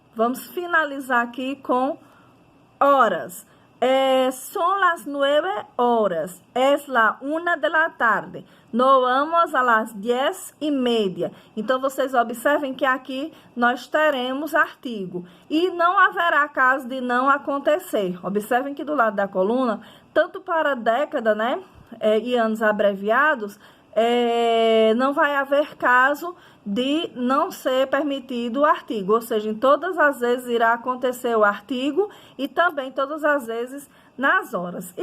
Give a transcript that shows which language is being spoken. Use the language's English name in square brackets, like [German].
[Portuguese] Vamos finalizar aqui com horas. [Spanish] Son las 9 horas, es la 1 de la tarde, nos vamos a las 10:30. [Portuguese] Então, vocês observem que aqui nós teremos artigo e não haverá caso de não acontecer. Observem que do lado da coluna, tanto para década, né, e anos abreviados, não vai haver caso de não ser permitido o artigo, ou seja, em todas as vezes irá acontecer o artigo e também todas as vezes nas horas.